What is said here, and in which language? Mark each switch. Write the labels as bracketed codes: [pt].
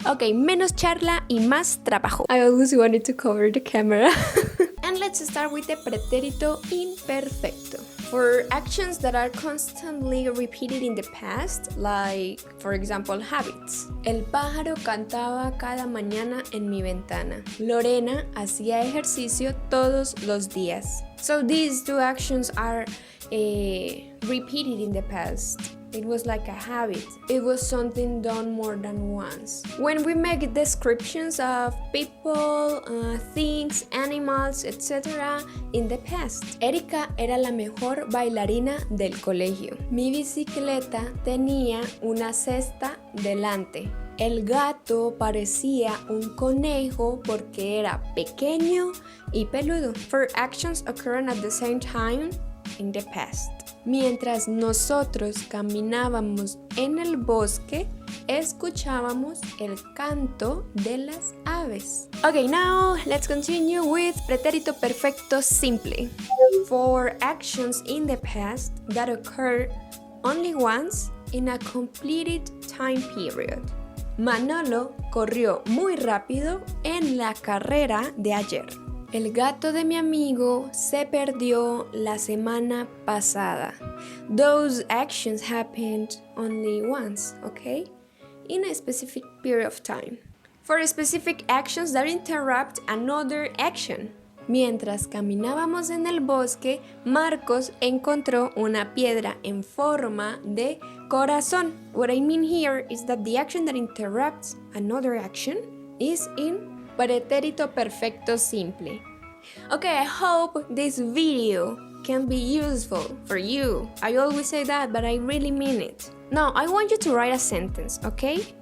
[es] Okay, menos charla y más trabajo. [en] I always wanted to cover the camera. And let's start with the pretérito imperfecto. For actions that are constantly repeated in the past, like, for example, habits. [es] El pájaro cantaba cada mañana en mi ventana. Lorena hacía ejercicio todos los días. [en] So these two actions are repeated in the past. It was like a habit. It was something done more than once. When we make descriptions of people, things, animals, etc. in the past. [es] Erika era la mejor bailarina del colegio. Mi bicicleta tenía una cesta delante. El gato parecía un conejo porque era pequeño y peludo. [en] For actions occurring at the same time in the past. [es] Mientras nosotros caminábamos en el bosque, escuchábamos el canto de las aves. [en] Okay, now let's continue with pretérito perfecto simple. For actions in the past that occur only once in a completed time period. [es] Manolo corrió muy rápido en la carrera de ayer. El gato de mi amigo se perdió la semana pasada. [en] Those actions happened only once, okay? In a specific period of time. For specific actions that interrupt another action. [es] Mientras caminábamos en el bosque, Marcos encontró una piedra en forma de corazón. [en] What I mean here is that the action that interrupts another action is in pretérito perfecto simple. Okay, I hope this video can be useful for you. I always say that, but I really mean it. Now, I want you to write a sentence, okay?